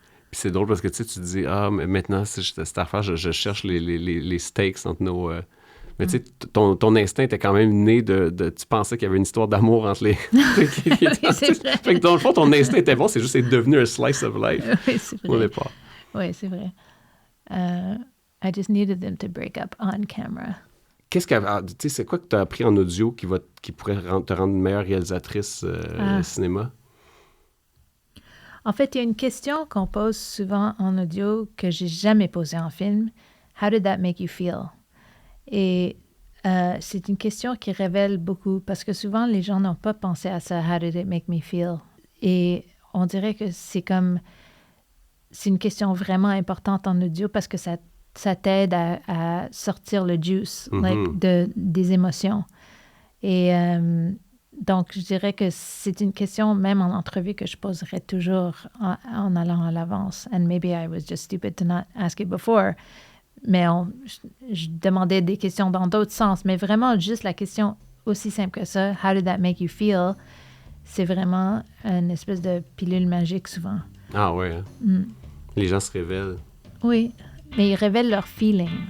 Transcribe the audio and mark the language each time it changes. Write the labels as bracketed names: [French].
[French] Puis c'est drôle parce que tu dis, mais maintenant, cette affaire, je cherche les stakes entre nos... Mais tu sais, ton instinct était quand même né de tu pensais qu'il y avait une histoire d'amour entre les... Oui, c'est vrai. Fait que dans le fond, ton instinct était bon, c'est juste devenu un [English] slice of life [French] Oui, c'est vrai. au départ. Oui, c'est vrai. [English] I just needed them to break up on camera. [French] Tu sais, c'est quoi que tu as appris en audio qui pourrait te rendre une meilleure réalisatrice cinéma? En fait, il y a une question qu'on pose souvent en audio que j'ai jamais posée en film. [English] How did that make you feel? [French] Et c'est une question qui révèle beaucoup parce que souvent, les gens n'ont pas pensé à ça. [English] How did it make me feel? [French] Et on dirait que c'est une question vraiment importante en audio parce que ça t'aide à sortir le juice des émotions. Et donc, je dirais que c'est une question, même en entrevue, que je poserais toujours en allant à l'avance. [English] And maybe I was just stupid to not ask it before. [French] Mais je demandais des questions dans d'autres sens. Mais vraiment, juste la question aussi simple que ça, [English] how did that make you feel? [French] C'est vraiment une espèce de pilule magique souvent. Ah ouais, hein? Les gens se révèlent. Oui, mais ils révèlent leur feeling.